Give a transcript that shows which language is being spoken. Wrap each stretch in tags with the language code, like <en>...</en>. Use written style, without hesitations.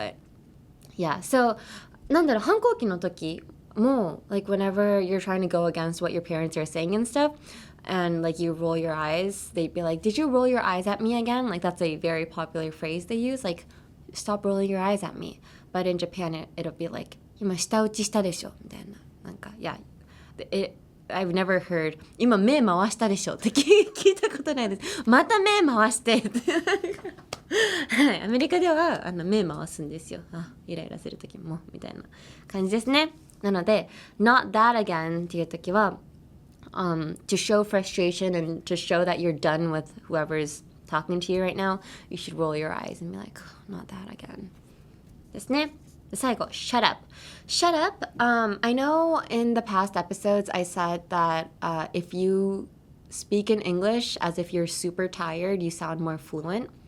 <en>But yeah, so</en> <ja>なんだろう、反抗期の時も</ja> <en>like whenever you're trying to go against what your parents are saying and stuff, and like you roll your eyes, they'd be like, did you roll your eyes at me again? Like that's a very popular phrase they use, like stop rolling your eyes at me. But in Japan it'll be like</en> <ja>今舌打ちしたでしょみたいな、なんか</ja> <en>yeah, I've never heard</en> <ja>今目回したでしょって聞いたことないです。また目回してってはい、アメリカでは目回すんですよ。イライラする時もみたいな感じですね。なので</ja> <en>not that again</en> <ja>っていう時は、</ja> <en>to show frustration and to show that you're done with whoever's talking to you right now, you should roll your eyes and be like, not that again</en> <ja>ですね。 最後</ja> <en>shut up. Shut up. I know in the past episodes I said that if you speak in English as if you're super tired, you sound more fluent.</en>